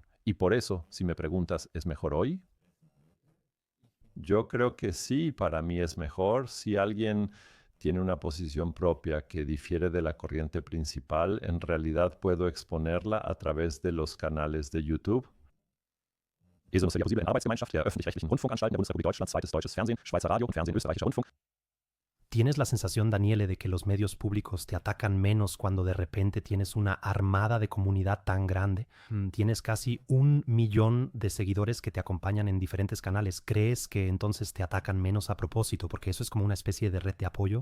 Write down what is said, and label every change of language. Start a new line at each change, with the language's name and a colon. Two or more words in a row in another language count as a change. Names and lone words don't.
Spanish: Y por eso, si me preguntas, ¿es mejor hoy? Yo creo que sí, para mí es mejor. Si alguien tiene una posición propia que difiere de la corriente principal, en realidad puedo exponerla a través de los canales de YouTube. Eso no sería posible en Arbeitsgemeinschaft der öffentlich-rechtlichen Rundfunkanstalten der Bundesrepublik Deutschland, zweites deutsches Fernsehen, Schweizer Radio und Fernsehen österreichischer Rundfunk. ¿Tienes la sensación, Daniele, de que los medios públicos te atacan menos cuando de repente tienes una armada de comunidad tan grande? Tienes casi 1 millón de seguidores que te acompañan en diferentes canales. ¿Crees que entonces te atacan menos a propósito? Porque eso es como una especie de red de apoyo.